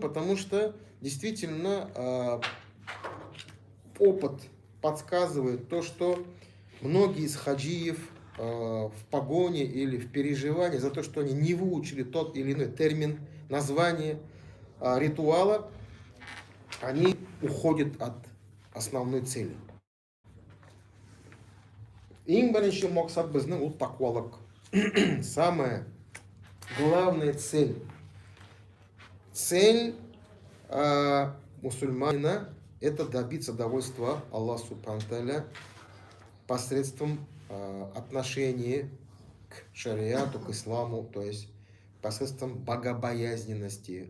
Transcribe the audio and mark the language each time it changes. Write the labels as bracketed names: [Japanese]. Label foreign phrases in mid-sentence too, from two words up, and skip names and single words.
[Russian] Потому что действительно опыт подсказывает то, что многие из хаджиев в погоне или в переживании за то, что они не выучили тот или иной термин, название ритуала, они уходят от основной цели. [Kazakh] Ең бірінші мақсат біздің ол тақуалық. [Russian] Самая главная цель. Цель мусульманина – это добиться довольства Аллаха Субхану Тааля посредством отношения к шариату, к исламу, то есть посредством богобоязненности.